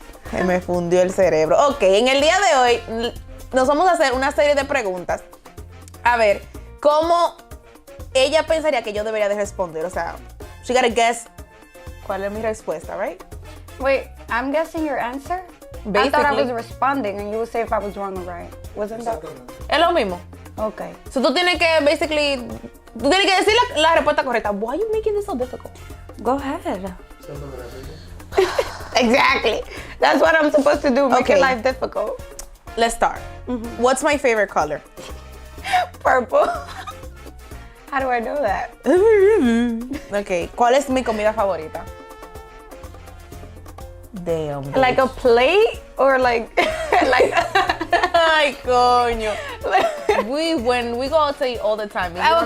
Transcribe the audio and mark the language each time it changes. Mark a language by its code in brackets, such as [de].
[es] Se me fundió el cerebro. Ok, en el día de hoy nos vamos a hacer una serie de preguntas. A ver, ¿cómo ella pensaría que yo debería de responder? O sea, she gotta guess cuál es mi respuesta, right? [en] Wait, I'm guessing your answer? Basically. I thought I was responding and you would say if I was wrong or right. Wasn't that? [es] Es lo mismo. [en] Okay. [es] So tú tienes que, basically, tú tienes que decir la respuesta correcta. [en] Why are you making this so difficult? Go ahead. Exactly. That's what I'm supposed to do, make Okay. your life difficult. Let's start. What's my favorite color? Purple. How do I know that? [es] Ok, ¿cuál es mi comida favorita? [en] Damn, bitch. Like a plate or like like [es] Ay, coño. [en] When we go out to eat all the time. You wanna